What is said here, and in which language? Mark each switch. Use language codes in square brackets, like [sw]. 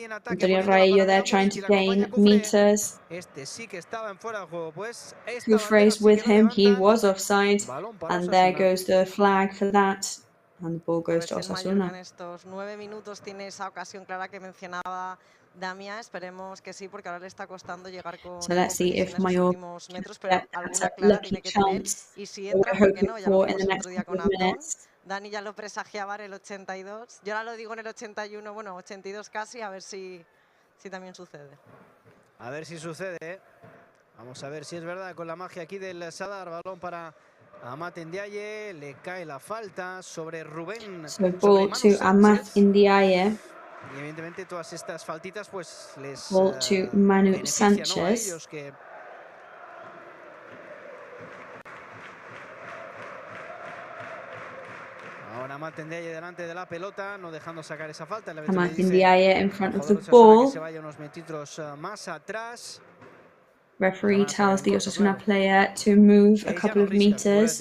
[en] Antonio Raillo there trying to gain meters. Cufré's with him, he was offside. And there goes the flag for that. And the ball goes to Osasuna. [es] En estos 9 minutos tiene esa ocasión clara que mencionaba Damià. Esperemos que sí, porque ahora le está costando llegar con [en] So let's see if Mallorca [es] metros, pero alguna clara tiene que tener. Y si entra, ¿por qué no? Ya lo vimos otro día con Abdón. Dani ya lo presagiaba en el 82. Yo ahora lo digo en el 81, bueno, 82 casi, a ver si también sucede. A ver si sucede. Vamos a ver si es verdad con la magia aquí del Sadar. Balón para Amat Ndiaye, le cae la falta sobre Rubén. [en] So ball to Amat Ndiaye. [es] Y evidentemente todas estas faltitas pues les [en] ball to Manu Sanchez. [es] Que... Ahora Amat Ndiaye delante de la pelota, no dejando sacar esa falta. [en] Amat Ndiaye in front of the ball. [es] Que se vaya unos metros más atrás. [en] Referee tells the Osasuna player to move a couple of meters.